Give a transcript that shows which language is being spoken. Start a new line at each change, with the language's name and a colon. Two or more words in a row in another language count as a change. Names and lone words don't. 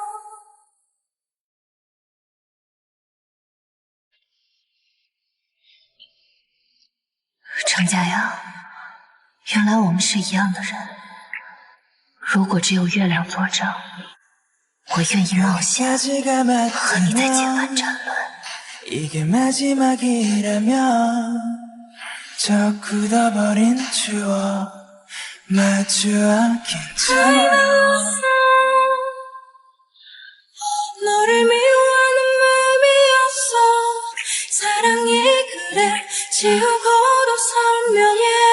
Chinese: 程家阳，原来我们是一样的人。如果只有月亮作证，我愿意冒险和你在今晚战论。
Korean: 저 굳어버린 추억 마주 앉긴 참 너를 미워하는 마음이 없어 사랑이 그래 지우고도 선명해